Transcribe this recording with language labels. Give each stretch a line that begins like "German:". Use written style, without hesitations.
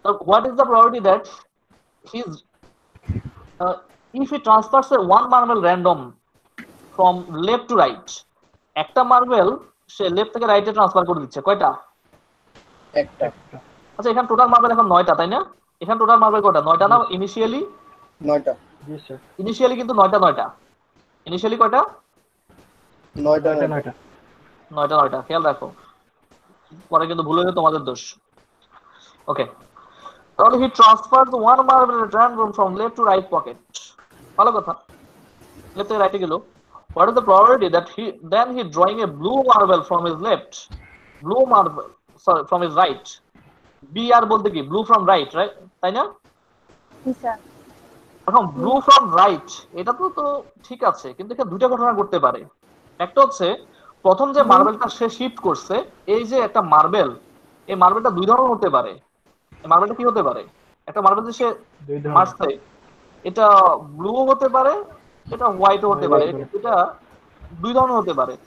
English: What is the probability that he's if he transfers one marble random from left to right,
Bangla: একটা marble সে left থেকে রাইটে transfer করে দিচ্ছে, কয়টা? একটা। আচ্ছা, এখানে টোটাল মার্বেল এখন 9টা তাই না? এখানে টোটাল মার্বেল কয়টা? 9টা না? ইনিশিয়ালি 9টা। জি স্যার। ইনিশিয়ালি কিন্তু 9টা। ইনিশিয়ালি কয়টা? 9টা। 9টা। খেয়াল রাখো, পরে কিন্তু ভুল হলে তোমাদের দোষ। ওকে, তাহলে
English: He transfer one marble random from left to right pocket.
Bangla: ভালো কথা, লেফট থেকে রাইটে গেল।
English: What is the probability that he drawing a blue marble from his left, blue marble sorry from his right?
Bangla: BR বলতে কি?
English: blue from right, right?
Bangla: তাই না? জি sir. এখন blue from right এটা তো ঠিক আছে, কিন্তু এখানে দুইটা ঘটনা ঘটতে পারে। একটা হচ্ছে প্রথম যে মার্বেলটা সে শিফট করছে, এই যে একটা মার্বেল, এই মার্বেলটা দুই ধরনের হতে পারে। এই মার্বেলটা কি হতে পারে? একটা মার্বেল যে সে মারছে, এটা ব্লু হতে পারে, এটা হোয়াইট হতে পারে, এটা দুই ধরনের হতে পারে।